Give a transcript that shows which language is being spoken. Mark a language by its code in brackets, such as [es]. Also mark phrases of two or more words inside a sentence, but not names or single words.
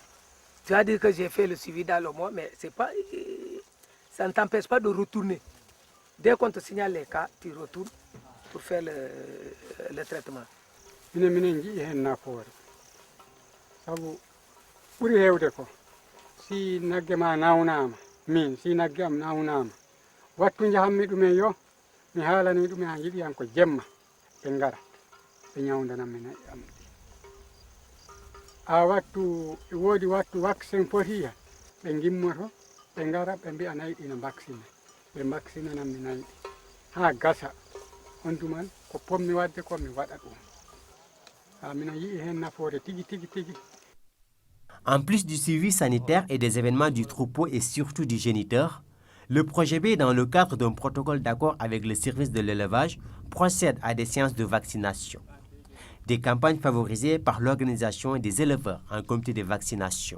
[fr] Tu vas dire que j'ai fait le suivi dans le mois, mais ça ne t'empêche pas de retourner. Dès qu'on te signale les cas, tu retournes pour faire le traitement. [ff] Si nagge ma nawnama min si nagge am nawnama wattu jahammi ɗumen yo mi haalani ɗumen ha jiɗi yan ko jemma ɓe ngara ɓe ñawdanami nayi am a wattu woodi wattu vaccin foti hen ɓe gimmoto ɓe ngara ɓe mbiya nayi ɗi no vaccine ɓe vaccinanami nayi ɗi ha gasa on tuman ko pommi wadde ko mi waɗa ɗum ha mino yii hen nafoore tigi tigi tigi. [fr] En plus du suivi sanitaire et des événements du troupeau et surtout du géniteur, le projet B, dans le cadre d'un protocole d'accord avec le service de l'élevage, procède à des séances de vaccination. Des campagnes favorisées par l'organisation des éleveurs en comité de vaccination.